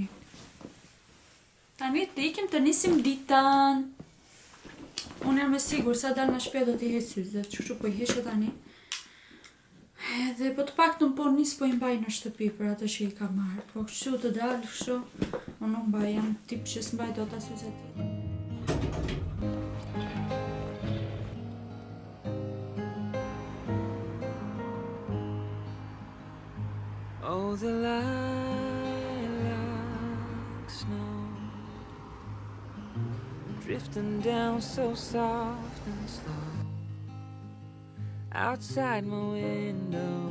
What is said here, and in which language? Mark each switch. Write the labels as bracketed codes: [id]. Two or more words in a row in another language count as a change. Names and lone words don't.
[sq] Tani të ikim të nisim ditën. Unë jam e sigur sa dal në shtëpi do t'i heq syzet, kështu po i heq tani. Edhe po të paktën po nis po i mbaj në shtëpi për atë që i kam marrë. Po kështu të dal kështu, unë nuk mbaj, jam tip që s'mbaj dot as syzet. [en] Oh, the lilac snow drifting down so soft and slow outside my window.